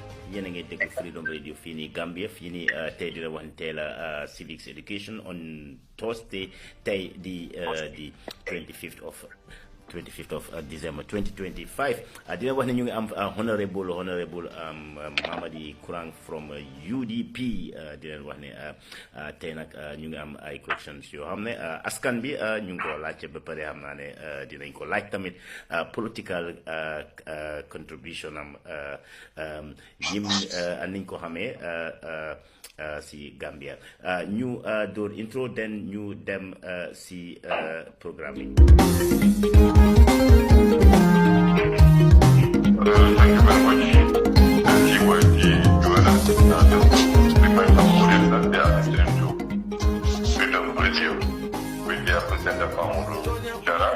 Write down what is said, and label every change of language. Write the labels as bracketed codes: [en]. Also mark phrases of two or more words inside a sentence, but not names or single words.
[wo] yéen a ngi déglu Freedom Radio fii nii Gambia fii nii tey di la wax tey la [en] civics education on Thursday [wo] tey di [en] 25th of December [wo] 2025 dina wax ne ñu ngi am honorable Mamadi Kurang from UDP di leen wax ne tey nag ñu ngi am ay questions yoo xam ne askan bi ñu ngi ko laajte ba pare xam naa ne dinañ ko laaj tamit [en] political contribution [wo] am yim niñ ko xamee si Gambia ñu door intro den ñu dem si programme bi. [en] Thank you very much. GYG, remind some audience that they are listening to Freedom Radio with their presenter Jarra.